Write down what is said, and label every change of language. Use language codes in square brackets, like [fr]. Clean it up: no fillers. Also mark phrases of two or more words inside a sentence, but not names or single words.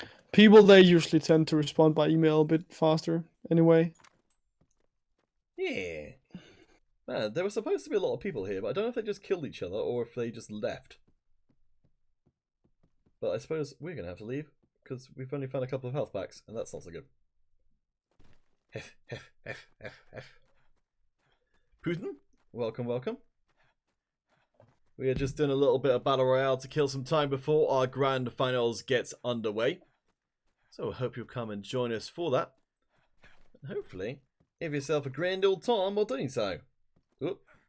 [en] People, they usually tend to respond by email a bit faster anyway. Yeah. Man, there were supposed to be a lot of people here, but I don't know if they just killed each other or if they just left. But I suppose we're going to have to leave, because we've only found a couple of health packs, and that's not so good. Hef, hef, hef, hef, hef. Putin, welcome, welcome. We are just doing a little bit of Battle Royale to kill some time before our grand finals gets underway. So I hope you'll come and join us for that. And hopefully, have yourself a grand old time while doing so. Oop.